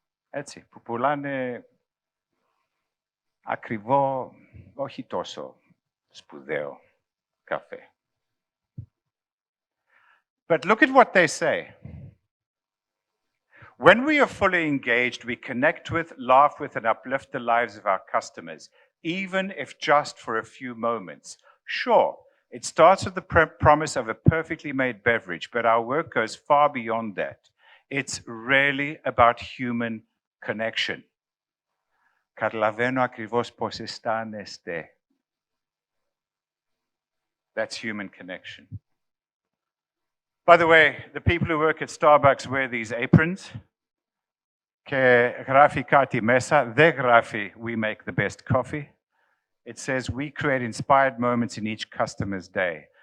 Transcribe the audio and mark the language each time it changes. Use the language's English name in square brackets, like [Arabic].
[Greek] Έτσι, που πουλάνε ακριβό, όχι τόσο σπουδαίο καφέ. [English] But look at what they say. When we are fully engaged, we connect with, laugh with, and uplift the lives of our customers, even if just for a few moments. Sure, it starts with the promise of a perfectly made beverage, but our work goes far beyond that. It's really about human connection. [Greek] Καταλαβαίνω ακριβώς πώς αισθάνεστε. [English] That's human connection. By the way, the people who work at Starbucks wear these aprons. [Greek] Και γράφει κάτι μέσα. Δεν γράφει [English] we make the best coffee. It says we create inspired moments in each customer's day.